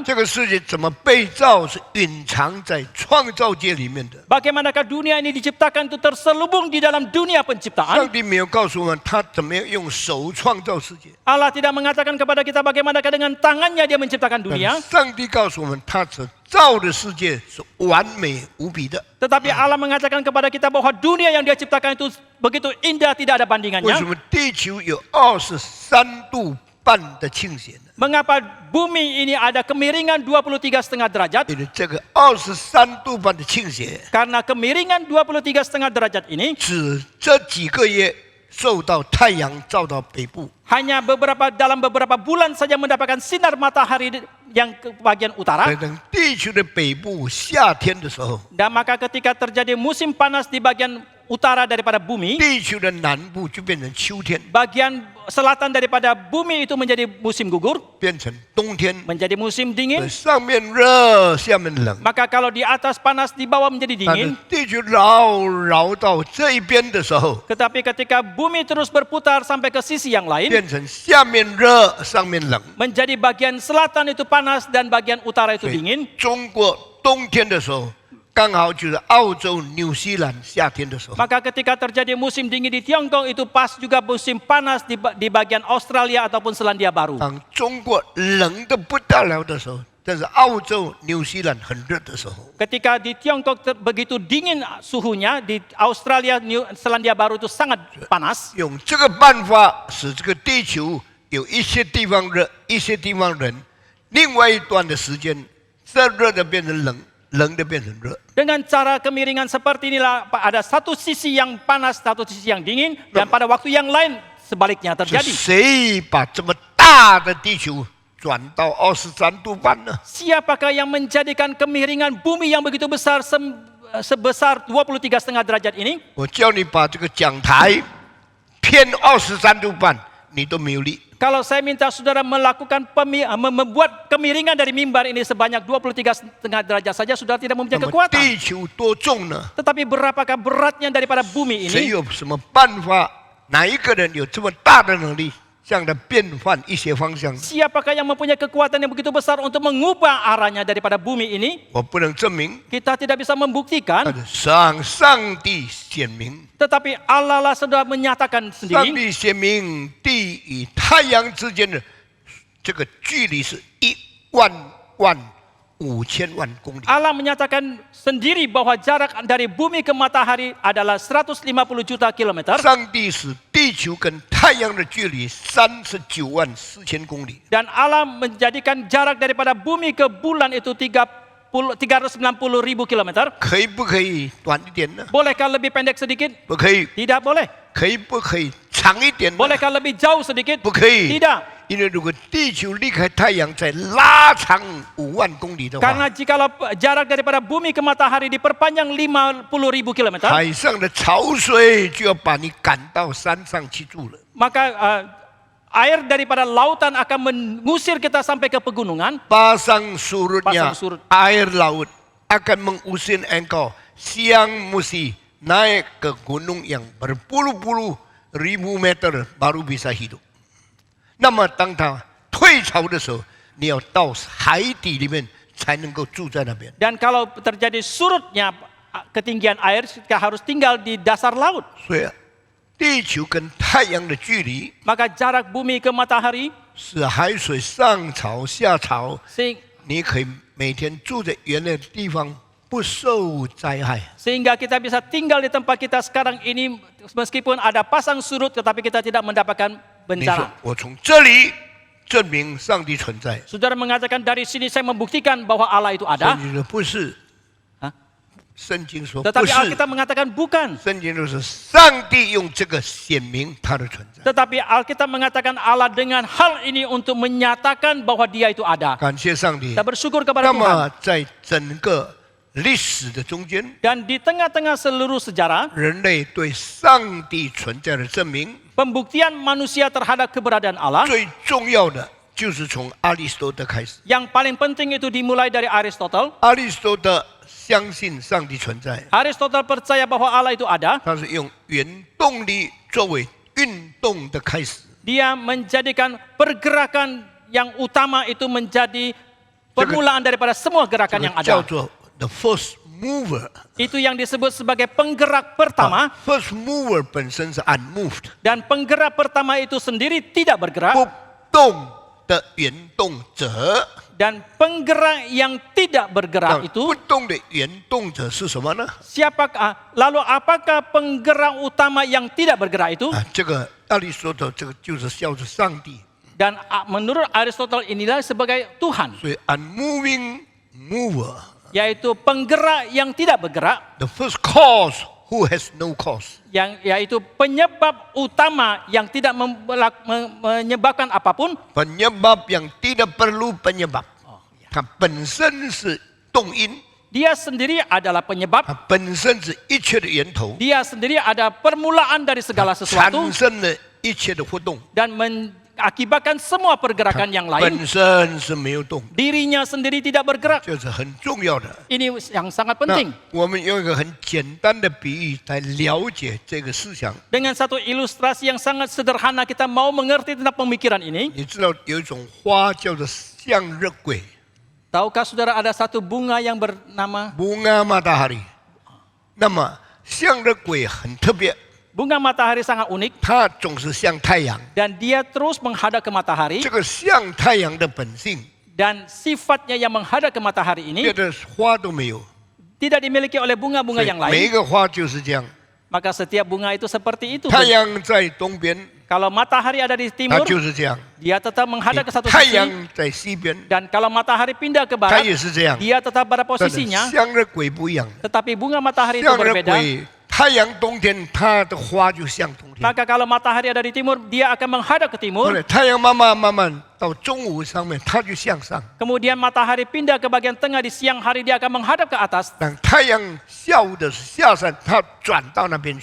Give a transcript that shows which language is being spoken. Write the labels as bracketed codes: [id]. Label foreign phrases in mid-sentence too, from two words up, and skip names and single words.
[zh] 这个世界怎么被造是隐藏在创造界里面的。 [id] Bagaimanakah dunia ini diciptakan itu terselubung di dalam dunia [zh] 上 [id] penciptaan. [zh] 帝没有告诉我们他怎么样用手创造世界， [id] Allah tidak mengatakan kepada kita bagaimanakah dengan tangannya Dia menciptakan [zh] 但 [id] dunia. [zh] 上帝告诉我们他所造的世界是完美无比的。 [id] Tetapi Allah mengatakan kepada kita bahwa dunia yang Dia ciptakan itu begitu indah, tidak ada [zh] 为什 [id] bandingannya. [zh] 么地球有23度半的倾斜呢？ [id] Mengapa bumi ini ada kemiringan 23,5 derajat? [zh] 因为这个23度半的倾斜， [id] Karena kemiringan 23,5 derajat ini [zh] 指这几个月受到太阳照到北部， [id] hanya dalam beberapa bulan saja mendapatkan sinar matahari yang ke bagian utara. [zh] 等地球的北部夏天的时候， [id] Dan maka ketika terjadi musim panas di bagian utara daripada bumi, [zh] 地球的南部就变成秋天， [id] bagian selatan daripada bumi itu menjadi musim gugur, [zh] 变成冬天。 [id] menjadi musim dingin. [zh] 上面热，下面冷。 [id] Maka kalau di atas panas, di bawah menjadi [zh] 但是 [id] dingin. [zh] 地球绕到这一边的时候， [id] Tetapi ketika bumi terus berputar sampai ke sisi yang lain, [zh] 变成下面热，上面冷。 [id] menjadi bagian selatan itu panas dan bagian utara itu [zh] 所以 [id] dingin. [zh] 中国冬天的时候，刚好就是澳洲、纽西兰夏天的时候。 [id] Maka ketika terjadi musim dingin di Tiongkok itu pas juga musim panas di bagian Australia ataupun Selandia Baru. [zh] 当中国冷得不得了的时候，但是澳洲、纽西兰很热的时候， [id] Ketika di Tiongkok begitu dingin suhunya, di Australia, Selandia Baru itu sangat panas. [zh] 用这个办法使这个地球有一些地方热，一些地方冷，另外一段的时间，这热的变成冷，冷的变成热。 [id] Dengan cara kemiringan seperti inilah ada satu sisi yang panas, satu sisi yang dingin, dan pada waktu yang lain sebaliknya [zh] 是 [id] terjadi. [zh] 谁把这么大的地球转到23度半呢？ [id] Siapakah yang menjadikan kemiringan bumi yang begitu besar sebesar 23,5 derajat ini? [zh] 我叫你把这个讲台偏23度半，你都没有力。 [id] Kalau saya minta saudara melakukan membuat kemiringan dari mimbar ini sebanyak 23,5 derajat saja, saudara tidak [zh] 那 [id] mempunyai [zh] 么 [id] kekuatan. [zh] 地球多重呢？ [id] Tetapi berapakah beratnya daripada bumi [zh] 谁 [id] ini? [zh] 有什么办法？哪一个人有这么大的能力，这样的变换一些方向？ [id] Siapakah yang mempunyai kekuatan yang begitu besar untuk mengubah arahnya daripada bumi ini? [zh] 我不能证明， [id] Kita tidak bisa membuktikan, [zh] 但是上帝显明， [id] tetapi Allah lah sudah menyatakan [zh] 上 [id] sendiri. [zh] 帝显明地与太阳之间的这个距离是1,500,000,000公里。 [id] Allah menyatakan sendiri bahwa jarak dari bumi ke matahari adalah 150 juta kilometer. [zh] 上帝使地球跟太阳的距离39,400,000公里。 [id] Dan Allah menjadikan jarak daripada bumi ke bulan itu 390.000 kilometer. [zh] 可以不可以短一点呢？ [id] Bolehkah lebih pendek sedikit? [zh] 不可以。 [id] Tidak boleh. [zh] 可以不可以长一点呢？ [id] Bolehkah lebih jauh sedikit? [zh] 不可以。 [id] Tidak. [zh] 因为如果地球离开太阳再拉长5万公里的话， [id] Karena jikalau jarak daripada bumi ke matahari diperpanjang 50.000 kilometer, [zh] 海上的潮水就要把你赶到山上去住了。 [id] maka air daripada lautan akan mengusir kita sampai ke pegunungan. Pasang surutnya Pasang surut. air laut akan mengusir engkau siang mesti naik ke gunung yang berpuluh-puluh ribu meter baru bisa hidup. [zh] 那么当它退潮的时候，你要到海底里面才能够住在那边。 [id] Dan kalau terjadi surutnya ketinggian air, kita harus tinggal di dasar laut. [zh] 所以，地球跟太阳的距离 [id] Maka jarak bumi ke matahari, [zh] 是海水上潮下潮， 你可以每天住在原来的地方，不受灾害。 [id] sehingga kita bisa tinggal di tempat kita sekarang ini meskipun ada pasang surut, tetapi kita tidak mendapatkan [zh] 你说 [id] bencana. [zh] 我从这里证明上帝存在， [id] Saudara mengatakan dari sini saya membuktikan bahwa Allah itu [zh] 圣 [id] ada, [zh] 经说不是， Hah? 圣经说不 [id] tetapi [zh] 是， [id] Alkitab mengatakan bukan. [zh] 圣经就是上帝用这个显明他的存在。 [id] Tetapi Alkitab mengatakan Allah dengan hal ini untuk menyatakan bahwa Dia itu ada. [zh] 感谢上帝 [id] Kita。bersyukur kepada [zh] 那 [id] Tuhan. [zh] 么在整个历史的中间， [id] Dan di tengah-tengah seluruh sejarah, [zh] 人类对上帝存在的证明， [id] pembuktian manusia terhadap keberadaan Allah [zh] 最重要的就是从亚里士多德开始。 [id] yang paling penting itu dimulai dari Aristotle. [zh] 亚里士多德相信上帝存在， [id] Aristotle percaya bahwa Allah itu ada. [zh] 他是用原动力作为运动的开始。 [id] Dia menjadikan pergerakan yang utama itu menjadi permulaan daripada semua [zh] 这 [id] gerakan [zh] 个 [id] yang [zh] 叫 [id] ada. [en] 做 the first mover。 [id] Itu yang disebut sebagai penggerak pertama. [en] first mover [zh] 本身是 [en] unmoved， [id] Dan penggerak pertama itu sendiri tidak bergerak. [zh] 不动的原动者。 [id] Dan penggerak yang tidak [zh] 那 [id] bergerak [zh] 不 [id] itu [zh] 动的原动者是什么呢？ [id] siapakah? Lalu apakah penggerak utama yang tidak bergerak itu? [zh] 这个亚里士多德这个就是叫做上帝。 [id] Dan menurut Aristotle inilah sebagai Tuhan, [en] 所以 unmoving mover， [id] yaitu penggerak yang tidak bergerak, [en] the first cause who has no cause。 [id] yaitu penyebab utama yang tidak menyebabkan apapun. penyebab yang tidak perlu penyebab， [zh] 它本身是动因， [id] Dia sendiri adalah penyebab, [zh] 它本身是一切的源头， [id] dia sendiri ada permulaan dari segala [zh] 产 [id] sesuatu [zh] 生了一切的活动， [id] dan mengakibatkan semua pergerakan yang lain. [zh] 本身是没有动的， [id] Dirinya sendiri tidak bergerak. [zh] 这是很重要的。 [id] Ini yang sangat [zh] 那 [id] penting. [zh] 我们用一个很简单的比喻来了解这个思想。 [id] Dengan satu ilustrasi yang sangat sederhana kita mau mengerti tentang pemikiran ini. [zh] 你知道有一种花叫做向日葵， [id] Tahukah saudara ada satu bunga yang bernama bunga matahari。 [zh] 那么向日葵很特别， [id] bunga matahari sangat unik [zh] 它总是向太阳。 [id] dan dia terus menghadap ke matahari [zh] 这个向太阳的本性， [id] dan sifatnya yang menghadap ke matahari ini [zh] 别的花都没有。 [id] tidak dimiliki oleh bunga-bunga [zh] 所以 [id] yang [zh] 每一 [id] lain. [zh] 个花就是这样。 [id] Maka setiap bunga itu seperti itu. [zh] 太阳在东边， [id] Kalau matahari ada di [zh] 它 [id] timur, [zh] 就是这样； [id] dia tetap menghadap ke satu [zh] 太 [id] sisi. [zh] 阳在西边， [id] Dan kalau matahari pindah ke [zh] 它 [id] barat, [zh] 也是这样。 [id] dia tetap pada [zh] 但是 [id] posisinya. [zh] 向日葵不一样， [id] Tetapi bunga matahari itu [zh] 向日 [id] berbeda. [zh] 葵太阳冬天，它的花就向冬天。 [id] Maka kalau matahari ada di timur, dia akan menghadap ke [zh] 后 [id] timur. [zh] 来太阳慢慢到中午上面，它就向上。 [id] Kemudian matahari pindah ke bagian tengah, di siang hari dia akan menghadap ke atas. [zh] 当太阳下午的下山，它转到那边去。